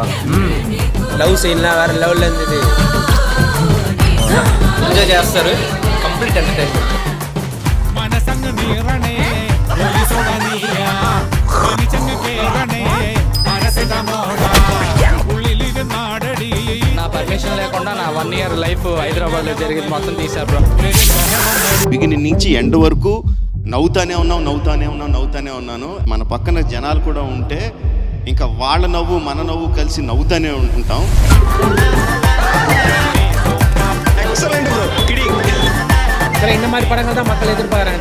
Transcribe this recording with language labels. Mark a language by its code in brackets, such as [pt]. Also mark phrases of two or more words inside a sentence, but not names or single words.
[en] love scene [te] లా వేరే లెవెల్ ఉంది ఎంజాయ్ చేస్తారు [en] complete entertainment [te] నా పర్మిషన్ లేకుండా నా 1 year లైఫ్ హైదరాబాద్లో జరిగింది మొత్తం తీశారు బ్రో. బిగినింగ్ నుంచి ఎండ్ వరకు నవ్వుతానే ఉన్నాను. మన పక్కన జనాలు కూడా ఉంటే ఇంకా వాళ్ళ నవ్వు మన నవ్వు కలిసి నవ్వుతానే ఉంటాం. [en] excellent bro, kidding. [ta] சார் இந்த மாதிரி படங்கள் தான் மக்கள் எதிர்பார்க்குறாங்க.